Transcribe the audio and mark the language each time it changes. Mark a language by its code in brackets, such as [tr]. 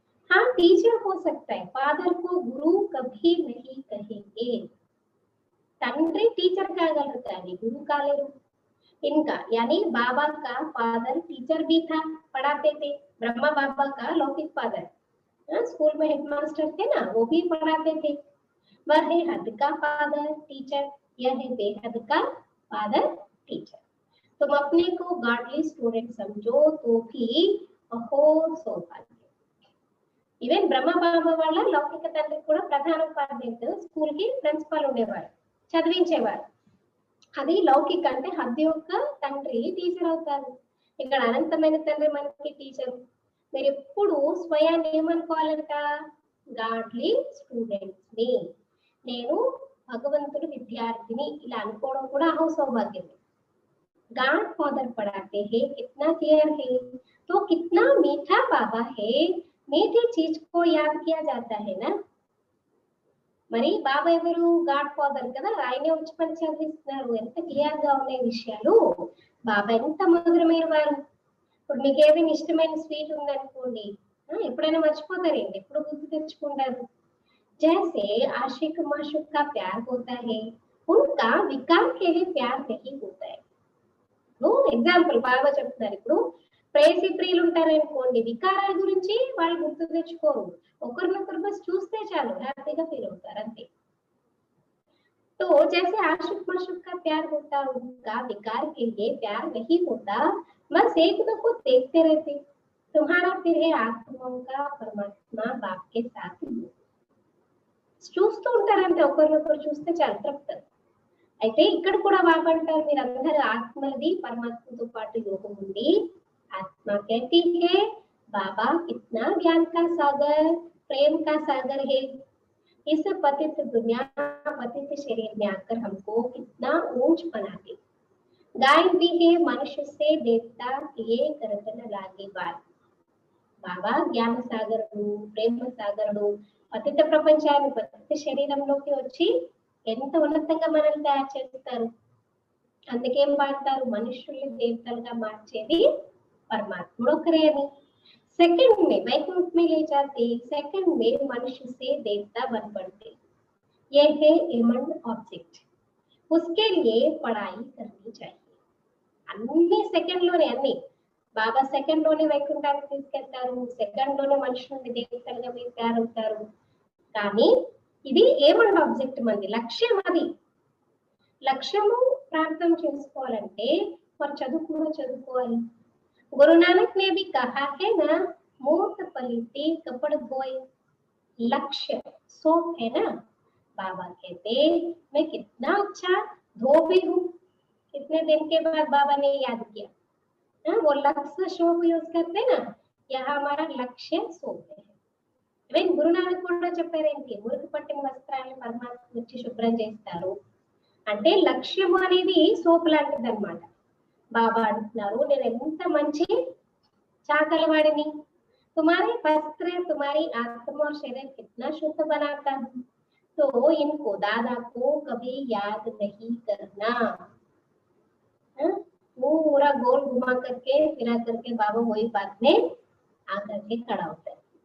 [hi] हाँ टीचर हो सकता है, फादर को गुरु कभी नहीं कहेंगे. [te] తండ్రి టీచర్ కాగలరు కానీ గురువు కాలేరు. [hi] इनका यानी बाबा का फादर टीचर भी था, पढ़ाते थे. ब्रह्मा बाबा का लौकिक फादर स्कूल में हेडमास्टर थे ना, वो भी पढ़ाते थे. वह है हद का फादर टीचर, यह है बेहद का फादर टीचर. तुम अपने को गॉडली स्टूडेंट समझो तो भी अहो सौभाग्य. [te] ఈవెన్ బ్రహ్మ బాబా వాళ్ళ లౌకిక తండ్రి కూడా ప్రధాన ఉపాధ్యాయుడు, స్కూల్ కి ప్రిన్సిపల్ ఉండేవారు, చదివించేవారు. అది లౌకిక అంటే హద్దు యొక్క తండ్రి టీచర్ అవుతారు. ఇక్కడ అనంతమైన తండ్రి మనకి టీచర్. మీరు ఎప్పుడు స్వయాన్ని ఏమనుకోవాలంట? గాడ్లీ స్టూడెంట్స్ ని, నేను భగవంతుడు విద్యార్థిని, ఇలా అనుకోవడం కూడా అహో సౌభాగ్యం. [hi] गाड फादर पढ़ाते हैं, कितना केयर है, तो कितना मीठा बाबा है, मीठी चीज को याद किया जाता है ना. [te] మరి బాబా ఎవరు? గాడ్ ఫాదర్ కదా, ఆయనే వచ్చి పని చదివిస్తున్నారు. ఎంత క్లియర్ గా ఉన్నాయి విషయాలు. బాబా ఎంత మధురమైన వారు. ఇప్పుడు మీకు ఏదైనా ఇష్టమైన స్వీట్ ఉందనుకోండి, ఎప్పుడైనా మర్చిపోతారేంటి? ఎప్పుడు గుర్తు తెచ్చుకుంటారు. [hi] जैसे आशिक माशूक का प्यार होता है, उनका विकार के लिए प्यार नहीं होता है. [te] ఎగ్జాంపుల్ బాగా చెప్తున్నారు. ఇప్పుడు ప్రేసి ప్రియులు ఉంటారనుకోండి, వికారాల గురించి వాళ్ళు గుర్తు తెచ్చుకోరు. ఒకరినొకరు బస్ చూస్తే చాలు హ్యాపీగా ఫీల్ అవుతారు అంతే. [hi] तो जैसे आशिक माशूक का प्यार होता, उनका विकार के लिए प्यार नहीं होता, बस एक दूसरे को देखते रहते. तुम्हारा फिर है आत्माओं का परमात्मा बाप के साथ [te] చూస్తూ ఉంటారంటే, ఒకరినొకరు చూస్తే చాలా తృప్తి. అయితే ఇక్కడ కూడా బాబా అంటారు, మీరందరూ ఆత్మలది పరమాత్మతో పాటు యోగం ఉంది. [hi] ఆత్మ कहती है बाबा कितना ज्ञान का सागर, प्रेम का सागर है. इस पतित दुनिया, पतित शरीर में आकर हमको कितना ऊंच बनाते. गायन भी है मनुष्य से देवता किए करतन लागे बात. [te] బాబా జ్ఞాన సాగరుడు, ప్రేమ సాగరుడు, పతిత ప్రపంచాన్ని పతిత శరీరంలోకి వచ్చి ఎంత ఉన్నతంగా మనల్ని తయారు చేస్తారు. అందుకేం పాడతారు? మనుషుల్ని దేవతలుగా మార్చేది పరమాత్ముడు ఒకరే అని. [hi] सेकंड में वैकुंठ में ले जाते, सेकंड में मनुष्य से देवता बन पड़ते. ये है एमंड ऑब्जेक्ट, उसके लिए पढ़ाई करनी चाहिए. [te] అన్ని సెకండ్ లోనే, అన్ని బాబా సెకండ్ లోనే వైకుంఠానికి తీసుకెళ్తారు, సెకండ్ లోనే మనుషుల్ని దేవతలుగా మీరు తయారవుతారు. కానీ ఇది ఏమన్నా ఆబ్జెక్ట్ మంది లక్ష్యం. అది లక్ష్యము ప్రార్థన చేసుకోవాలంటే మరి చదువు కూడా చదువుకోవాలి. [hi] गुरु नानक ने भी कहा है ना, मोत पलीते कपड़ धोए, लक्ष्य सोच है ना. बाबा कहते मैं कितना अच्छा धो भी हूँ. कितने दिन के बाद बाबा ने याद किया, वो लक्ष्य शोभ यूज करते ना, यह हमारा लक्ष्य सोप है. [te] ఈవెన్ గురునానక్ కూడా చెప్పారేంటి, మురికి పట్టిన వస్త్రాలను పరమాత్మ వచ్చి శుభ్రం చేస్తారు అంటే లక్ష్యం అనేది సోపు లాంటిది అనమాట. బాబా అంటున్నారు, నేను ఎంత మంచి చాకలవాడిని. [hi] तुम्हारे वस्त्र तुम्हारी आत्मा और शरीर कितना शुद्ध बनाता है, तो इनको दादा को कभी याद नहीं करना. पूरा गोल घुमा करके फिरा करके बाबा वही बात में आकर के खड़ा होता है.